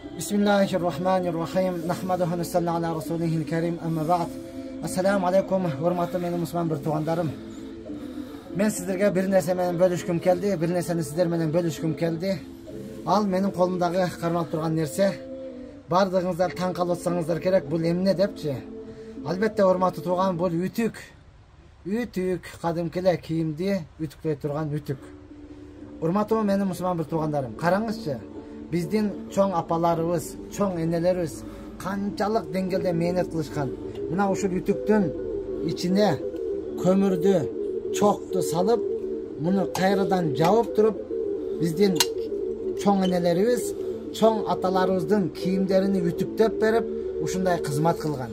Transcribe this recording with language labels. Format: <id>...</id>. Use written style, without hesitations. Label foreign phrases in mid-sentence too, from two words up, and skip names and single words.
<ar>بسم الله الرحمن الرحيم. نحمده نصلي على رسوله الكريم. أما بعد. السلام عليكم.</ar> <ky>Урматтуу менин мусулман бир туугандарым. Мен сиздерге бир нерсе менен бөлүшкүм келди, бир нерсени сиздер менен бөлүшкүм келди, bir nerseni sizler menen bölüşküm keldi. Ал менин колумдагы кармалып турган нерсе. Баарыңыздар таң калып атсаңыздар керек, бул эмне депчи. Албетте урматтуу тууган бул үтүк. Үтүк кадимкиле кийимди, үтүктөй турган үтүк. Урматтуу менин мусулман бир туугандарым. Karаңызчы. Биздин чоң апаларыбыз, чоң энелерибиз канчалык деңгээлде мээнет кылышкан. Мына ушул ütүктүн ичине көмүрдү, чокту салып, муну кайрадан жабып туруп, биздин чоң энелерибиз, чоң аталарыбыздын кийимдерини ütүктөп берип, ушундай кызмат кылган.</ky>